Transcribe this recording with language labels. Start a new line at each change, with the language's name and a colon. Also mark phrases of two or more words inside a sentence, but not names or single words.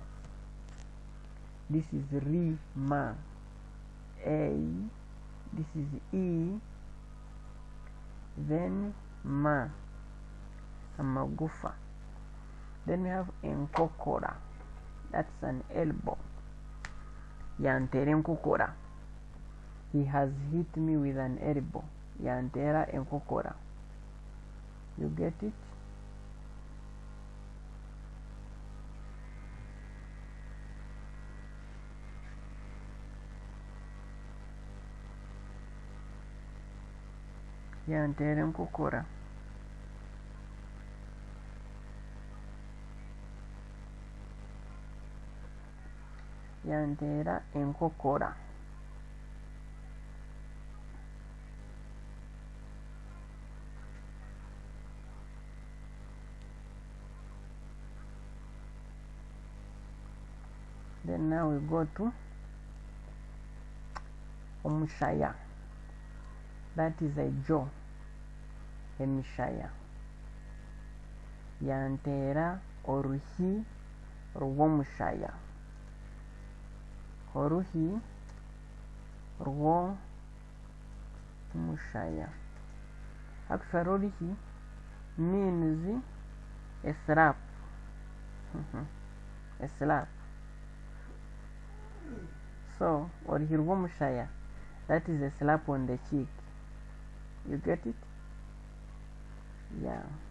English: This is rima, a, this is e, then ma, amagufa. Then we have enkokora, that's an elbow.
Nyankole: Yantere enkokora,
English: he has hit me with an elbow.
Nyankole: Yantera enkokora.
English: You get it?
Nyankole: Yantere enkokora. Yantera enkokora.
English: Then now we go to omushaya, that is a jaw.
Nyankole: Emishaya. Yantera oruhi rwomushaya. Oruhi rwo mushaya.
English: Actually oruhi means a slap. A slap. So
Nyankole: oruhi rwomushaya,
English: that is a slap on the cheek. You get it? Yeah.